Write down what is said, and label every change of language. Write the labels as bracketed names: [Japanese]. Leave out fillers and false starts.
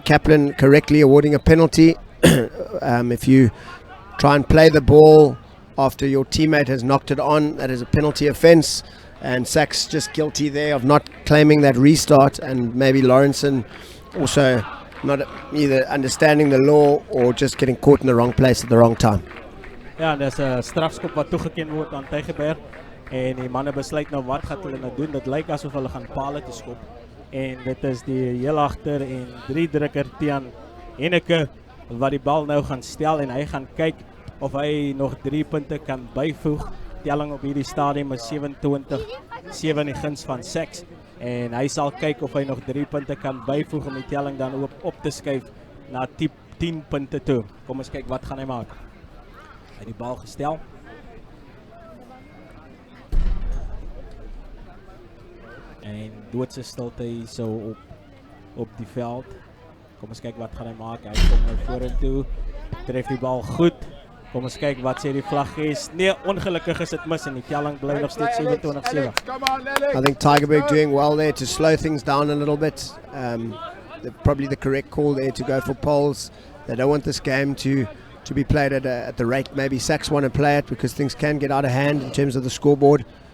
[English] Kaplan correctly awarding a penalty. If you try and play the ball after your teammate has knocked it on, that is a penalty offence. And SACS just guilty there of not claiming that restart, and maybe Lawrenson also not either understanding the law or just getting caught in the wrong place at the wrong time. [Afrikaans] Ja, dis 'n strafskop wat toegeken word aan Tygerberg en die manne besluit nou wat gaan hulle nou doen. Dit lyk asof hulle gaan palle te skop en dit is die heel agter en 3 drukker Tiaan Henneke wat die bal nou gaan stel en hy gaan kyk of hy nog 3 punte kan byvoeg. Telling op hierdie stadium is 27-7 in die guns van SACS en hy sal kyk of hy nog 3 punte kan byvoeg om die telling dan op te skuif na 10 punte toe. Kom ons kyk wat gaan hy maak. Hy het die bal gestel. En doodse stilte hier so op op die veld. Kom ons kyk wat gaan hy maak. Hy kom nou vorentoe. Tref die bal goed. Kom ons kyk wat sê die vlag is. Nee, ongelukkig is dit mis en die telling bly nog steeds 27-7. [English] I think Tygerberg doing well there to slow things down a little bit. Probably the correct call there to go for poles. They don't want this game to be played at the rate maybe SACS want to play it, because things can get out of hand in terms of the scoreboard.